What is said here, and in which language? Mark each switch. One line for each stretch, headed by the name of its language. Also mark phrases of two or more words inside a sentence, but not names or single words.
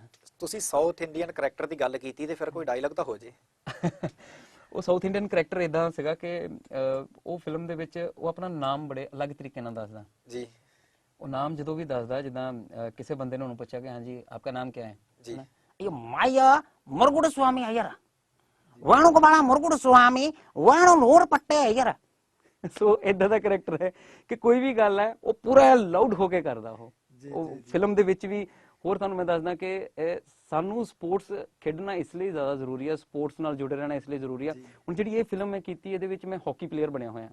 Punjabi: ਤੁਸੀਂ
English: South Indian character
Punjabi: ਦੀ ਗੱਲ ਕੀਤੀ ਤੇ ਫਿਰ ਕੋਈ ਡਾਇਲੌਗ ਤਾਂ ਹੋ ਜੇ। ਉਹ
English: South Indian character
Punjabi: ਇਦਾਂ ਸੀਗਾ ਕਿ ਉਹ ਫਿਲਮ ਦੇ ਵਿੱਚ ਉਹ ਆਪਣਾ ਨਾਮ ਬੜੇ ਅਲੱਗ ਤਰੀਕੇ ਨਾਲ ਦੱਸਦਾ ਜੀ। ਉਹ ਨਾਮ ਜਦੋਂ ਵੀ ਦੱਸਦਾ, ਜਿੱਦਾਂ ਕਿਸੇ ਬੰਦੇ ਨੇ ਉਹਨੂੰ ਪੁੱਛਿਆ ਕਿ ਹਾਂਜੀ
Hindi: आपका नाम की है
Punjabi: ਜੀ, అయ్యో మాయ మురుగుడు స్వామి అయ్యరా వేణుగోపాల మురుగుడు స్వామి వేణు నూరు పట్టే అయ్యరా। ਸੋ ਇਦਾਂ ਦਾ ਕਰੈਕਟਰ ਹੈ ਕਿ ਕੋਈ ਵੀ ਗੱਲ ਹੈ ਉਹ ਪੂਰਾ ਲਾਊਡ ਹੋ ਕੇ ਕਰਦਾ ਉਹ ਫਿਲਮ ਦੇ ਵਿੱਚ ਵੀ। ਹੋਰ ਤੁਹਾਨੂੰ ਮੈਂ ਦੱਸਦਾ ਕਿ ਸਾਨੂੰ ਸਪੋਰਟਸ ਖੇਡਣਾ ਇਸ ਲਈ ਜ਼ਿਆਦਾ ਜ਼ਰੂਰੀ ਹੈ, ਸਪੋਰਟਸ ਨਾਲ ਜੁੜੇ ਰਹਿਣਾ ਇਸ ਲਈ ਜ਼ਰੂਰੀ ਹੈ। ਹੁਣ ਜਿਹੜੀ ਇਹ ਫਿਲਮ ਮੈਂ ਕੀਤੀ ਇਹਦੇ ਵਿੱਚ ਮੈਂ ਹਾਕੀ ਪਲੇਅਰ ਬਣਿਆ ਹੋਇਆ